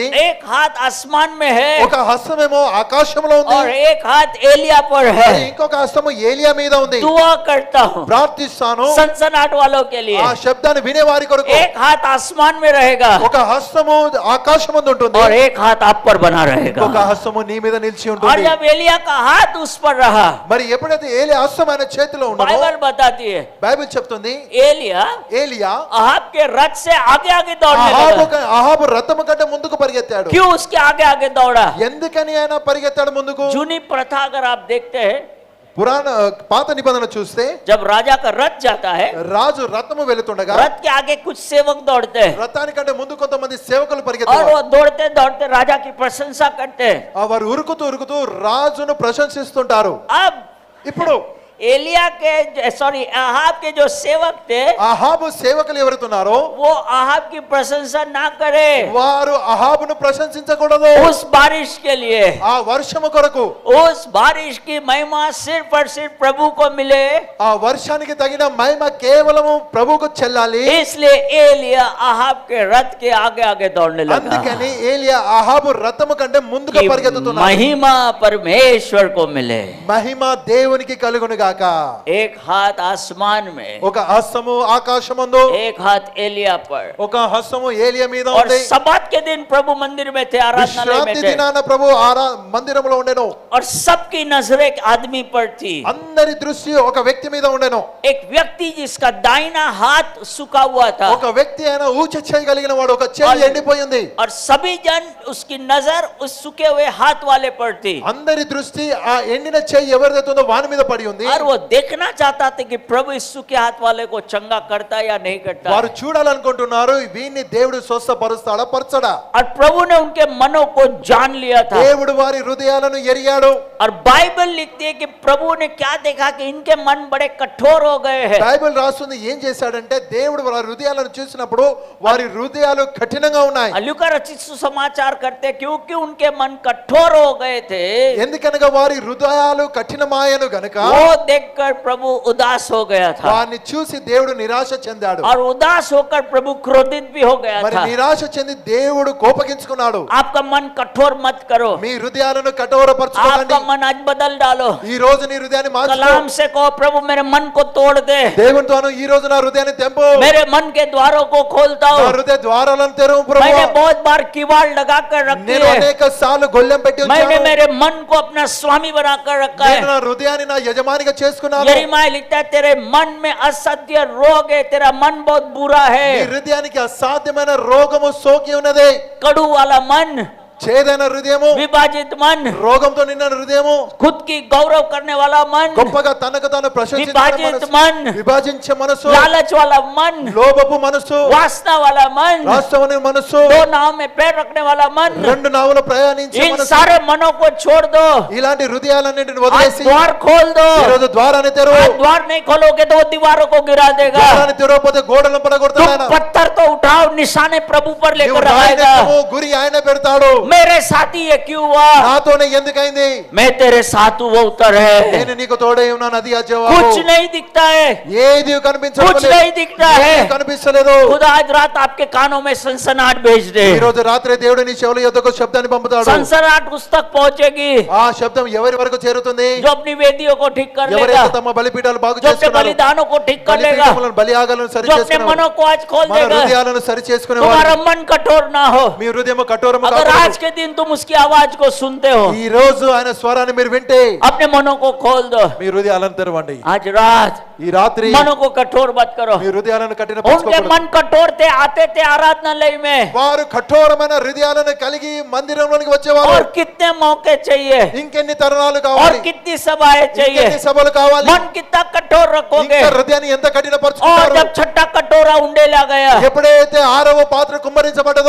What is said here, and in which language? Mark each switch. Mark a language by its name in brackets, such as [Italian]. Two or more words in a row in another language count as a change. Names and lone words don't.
[Hindi] एक हाथ आसमान में है [Telugu] ఒక హస్తమేమో ఆకాశంలో ఉంది, [Hindi] और एक हाथ एलिया पर [Telugu] మరి [Hindi] है। [Telugu] ఇంకొక హస్తము ఏలియా మీద ఉంది. [Hindi] दुआ करता हूँ [Telugu] ప్రార్థిస్తాను [Hindi] सनसनाहट वालों के लिए, [Telugu] ఆ శబ్దాన్ని వినే వారి కొరకు. [Hindi] एक हाथ आसमान में रहेगा रहेगा [Telugu] ఒక హస్తము ఆకాశమందు ఉంటుంది, [Hindi] और एक हाथ आप पर बना रहेगा। [Telugu] ఒక హస్తము నీ మీద నిలిచి [Hindi] और [Telugu] ఉంటుంది. [Hindi] जब एलिया का हाथ उस पर रहा, [Telugu] మరి ఎప్పుడైతే ఏలి హస్తం ఆయన చేతిలో ఉన్నదో [Hindi] बाइबल बताती है [Telugu] బైబిల్ చెప్తుంది [Hindi] एलिया [Telugu] ఏలియా [Hindi] अहाब के रथ से आगे आगे दौड़ने लगा। [Telugu] అహాబు రథము కంటే ముందుకు పరిగెత్తాడు. [Hindi] क्यों उसके आगे आगे दौड़ा? [Telugu] ఎందుకని ఆయన పరిగెత్తాడు ముందుకు? [Hindi] जूनी प्रथा अगर आप देखते हैं, [Telugu] పురాణ పాత నిబంధన చూస్తే [Hindi] जब राजा का रथ जाता है, [Telugu] రాజు రథము వెళుతుండగా [Hindi] रथ के आगे कुछ सेवक दौड़ते हैं [Telugu] రథానికంటే ముందు కొంతమంది సేవకులు [Hindi] और [Telugu] పరిగెత్తారు. [Hindi] वो दौड़ते दौड़ते राजा की प्रशंसा करते हैं। [Telugu] వారు ఉరుకుతూ ఉరుకుతూ రాజును ప్రశంసిస్తుంటారు. [Hindi] अब [Telugu] ఇప్పుడు [Hindi] एलिया के सॉरी अहाब के जो सेवक थे, [Telugu] అహాబు సేవకులు ఎవరుతున్నారో [Hindi] वो अहाब की प्रशंसा ना करे [Telugu] వారు అహాబును ప్రశంసించకూడదు. [Hindi] उस बारिश के लिए। [Telugu] ఆ వర్షము కొరకు, [Hindi] उस बारिश की महिमा सिर्फ और सिर्फ प्रभु को मिले, [Telugu] ఆ వర్షానికి తగిన మహిమ కేవలము ప్రభువుకు చెల్లాలి. [Hindi] इसलिए एलिया अहाब के रथ के आगे आगे दौड़ने लगा [Telugu] అందుకని ఏలియా అహాబు రథము కంటే ముందుగా [Hindi] कि [Telugu] పరిగెత్తుతున్నాడు. [Hindi] महिमा परमेश्वर को मिले। [Telugu] మహిమ దేవునికి కలుగును గాక. [Hindi] एक हाथ आसमान में, [Telugu] ఒక హస్తము ఆకాశమందు, [Hindi] एक हाथ एलिया पर। [Telugu] ఒక హస్తము ఏలియా మీద [Hindi] और [Telugu] ఉంది. [Hindi] सब्बात के दिन प्रभु मंदिर में थे, आराधनालय में [Telugu] విశ్రాంతి [Hindi] थे, [Telugu] దినాన ప్రభు మందిరంలో ఉండెను. [Hindi] और सबकी नजर एक आदमी पर थी। [Telugu] అందరి దృష్టి ఒక వ్యక్తి మీద ఉండెను. [Hindi] एक व्यक्ति जिसका दाहिना हाथ सूखा हुआ था [Telugu] ఒక వ్యక్తి ఆయన ఊచ చేయగలిగిన వాడు, ఒక చెయ్యి ఎండిపోయింది. [Hindi] और सभी जन उसकी नजर उस सूखे हुए हाथ वाले पर थी। [Telugu] అందరి దృష్టి ఆ ఎండిన చెయ్యి ఎవరిదైతే ఉందో వాని మీద పడి ఉంది. [Hindi] और वो देखना चाहता था कि प्रभु इस सूखे हाथ वाले को चंगा करता या नहीं करता। [Telugu] వారు చూడాలనుకుంటున్నారు వీన్ని దేవుడు స్వస్థపరుస్తాడా పరచడా. [Hindi] और प्रभु ने उनके मनों को जान लिया था। [Telugu] దేవుడు వారి హృదయాలను ఎరిగాడు. [Hindi] और बाइबल लिखती है कि प्रभु ने क्या देखा कि इनके मन बड़े कठोर हो गए हैं। [Telugu] బైబిల్ రాస్తుంది ఏం చేశాడంటే దేవుడు వారి హృదయాలను చూసినప్పుడు వారి హృదయాలు కఠినంగా ఉన్నాయి. [Hindi] लूका रचित सुसमाचार करते क्योंकि उनके मन कठोर हो गए थे, [Telugu] ఎందుకనగా వారి హృదయాలు కఠినమాయను గనుక [Hindi] वो देखकर प्रभु उदास हो गया था। [Telugu] వారిని చూసి దేవుడు నిరాశ చెందాడు. [Hindi] और उदास होकर प्रभु क्रोधित भी हो गया [Telugu] మరి [Hindi] था। [Telugu] నిరాశ చెంది దేవుడు కోపగించుకున్నాడు. [Hindi] आपका मन कठोर मत करो, [Telugu] మీ హృదయాలను కఠోరపరచుకోకండి. [Hindi] आपका मन आज बदल डालो। [Telugu] ఈ రోజు నీ హృదయాన్ని మార్చుకో. [Hindi] कलाम से कहो प्रभु मेरे मन को तोड़ दे, [Telugu] దేవునితోను ఈ రోజు నా హృదయాన్ని తెంపు. [Hindi] मेरे मन के द्वारों को खोलता [Telugu] నా [Hindi] हूँ। [Telugu] హృదయ ద్వారాలను తెరువు [Hindi] मैंने [Telugu] ప్రభువా. [Hindi] बहुत बार किवाड़ लगा कर रखी [Telugu] నేను [Hindi] है, [Telugu] అనేక సార్లు గొల్లెం పెట్టి [Hindi] मैंने [Telugu] ఉంచాను. [Hindi] मेरे मन को अपना स्वामी बनाकर रखा [Telugu] నేను [Hindi] है। [Telugu] నా హృదయాన్ని నా యజమానిగా చేసుకున్నాను. [Hindi] यिर्मयाह लिखता है तेरे मन में असत्य रोग है, तेरा मन बहुत बुरा [Telugu] నీ [Hindi] है। [Telugu] హృదయానికి అసాధ్యమైన రోగము సోకి ఉన్నది. [Hindi] कड़ू वाला मन, [Telugu] చేదైన హృదయము, [Hindi] विभाजित मन, [Telugu] రోగంతో నిన్న హృదయము, [Hindi] खुद की गौरव करने वाला मन, [Telugu] గొప్పగా తనకు తాను ప్రశంసించే [Hindi] विभाजित [Telugu] మనసు, [Hindi] मन, [Telugu] విభజించే మనసు, [Hindi] लालच वाला मन, [Telugu] లోభపు మనసు, [Hindi] वासना वाला मन, [Telugu] రాష్ట్రవని మనసు, [Hindi] दो नाव में पैर रखने वाला मन, [Telugu] రెండు నావులు ప్రయాణించే [Hindi] इन [Telugu] మనసు. [Hindi] सारे मनों को छोड़ दो। [Telugu] ఇలాంటి హృదయాలన్నింటిని [Hindi] आज [Telugu] వదిలేసి [Hindi] द्वार खोल दो। [Telugu] ఈ రోజు ద్వారాన్ని తెరువు. [Hindi] आज द्वार नहीं खोलोगे तो वो दीवारों को गिरा देगा। [Telugu] ద్వారాన్ని తెరవకపోతే గోడలను పడగొడతాడు [Hindi] तुम [Telugu] ఆయన. [Hindi] पत्थर तो उठाओ, निशाने प्रभु पर [Telugu] నీవు [Hindi] लेकर [Telugu] రాయిని [Hindi] आएगा। [Telugu] ఎత్తుము, గురి ఆయన పెడతాడు. [Hindi] मेरे साथी ये क्यों हुआ? [Telugu] నాతోనే ఎందుకైంది? [Hindi] मैं तेरे साथ हूँ, वो उत्तर है। [Telugu] నేను నీకు తోడై ఉన్నాను, అది ఆ జవాబు. [Hindi] कुछ नहीं दिखता है, [Telugu] ఏది [Hindi] कुछ [Telugu] కనిపించలేదు, [Hindi] नहीं दिखता है। [Telugu] ఏది కనిపించలేదు. [Hindi] खुदा आज रात आपके कानों में सनसनाहट भेज दे। [Telugu] ఈ రోజు రాత్రి దేవుడు నీ చెవుల యొద్దకు శబ్దాన్ని పంపుతాడు. [Hindi] सनसनाहट उस तक पहुंचेगी [Telugu] ఆ శబ్దం ఎవరి వరకు చేరుతుంది? [Hindi] जो अपनी वेदियों को ठीक कर लेगा, [Telugu] ఎవరైతే తమ బలిపీఠాలు బాగు [Hindi] जो अपने [Telugu] చేసుకున్నారు, [Hindi] बलिदानों को ठीक कर लेगा, [Telugu] బలిపీఠములను, బలియాగాలను సరి [Hindi] जो अपने [Telugu] చేసుకునేవారు, [Hindi] मनों को आज खोल [Telugu] మన [Hindi] देगा। [Telugu] హృదయాలను సరి చేసుకునేవారు. [Hindi] तुम्हारा मन कठोर ना हो। [Telugu] మీ హృదయం కఠోరము [Hindi] अगर [Telugu] కాకూడదు. [Hindi] आज के दिन तुम उसकी आवाज को सुनते हो, [Telugu] ఈ రోజు ఆయన స్వరాన్ని మీరు వింటే [Hindi] अपने मनों को खोल दो। [Telugu] మీ హృదయాలను తెరవండి. [Hindi] आज रात [Telugu] ఈ రాత్రి [Hindi] मनों को कठोर मत करो। [Telugu] మీ హృదయాలను [Hindi] उनके [Telugu] కఠినపరచుకోకూడదు. [Hindi] मन कठोर थे, आते थे आराधनालय में, [Telugu] వారు కఠోరమైన హృదయాలను కలిగి మందిరంలోనికి వచ్చేవారు. [Hindi] और कितने मौके चाहिए, [Telugu] ఇంకెన్ని తరుణాలు [Hindi] और [Telugu] కావాలి, [Hindi] कितनी सभाएं चाहिए, [Telugu] ఇంకెన్ని సభలు కావాలి, [Hindi] मन कितना कठोर रखोगे। [Telugu] ఇంకా హృదయాన్ని ఎంత [Hindi] और [Telugu] కఠినపరుచుకుంటారు. [Hindi] जब छठा कटोरा उंडे ला गया, [Telugu] ఎప్పుడైతే ఆరవ పాత్ర కుమ్మరించబడ్డదో